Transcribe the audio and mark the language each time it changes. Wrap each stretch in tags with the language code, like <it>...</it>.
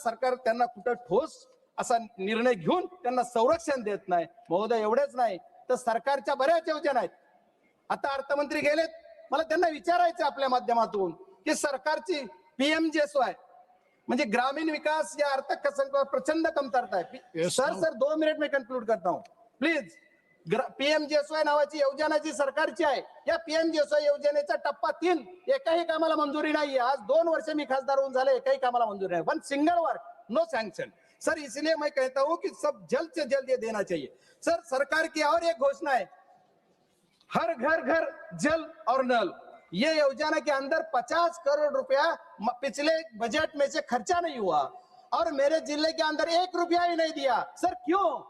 <mr>सरकार त्यांना कुठं ठोस असा निर्णय घेऊन त्यांना संरक्षण देत नाही. महोदय, एवढेच नाही तर सरकारच्या बऱ्याच योजना आहेत. आता अर्थमंत्री गेलेत, मला त्यांना विचारायचं आपल्या माध्यमातून की सरकारची PMJSY म्हणजे ग्रामीण विकास या अर्थसंकल्पात प्रचंड कमतरता आहे.</mr> <hi>सर 2 मिनिट में कंक्लूड करता हूं प्लीज.</hi> <mr>PMJSY नावाची योजना जी सरकारची आहे, या PMJSY योजनेचा टप्पा 3 एकाही कामाला मंजुरी नाहीये. आज 2 वर्ष मी खासदार होऊन झाले, एकाही कामाला मंजुरी नाही.</mr> <en>One single work, no sanction.</en> <hi>Sir इसलिए मैं कहता हूं कि सब जल्द से जल्द ये देना चाहिए. सर सरकार की और एक घोषणा है, हर घर घर जल और नल. ये योजना के अंदर 50 करोड़ रुपया पिछले बजट में से खर्चा नहीं हुआ और मेरे जिले के अंदर 1 रुपया ही नहीं दिया. सर क्यों?</hi>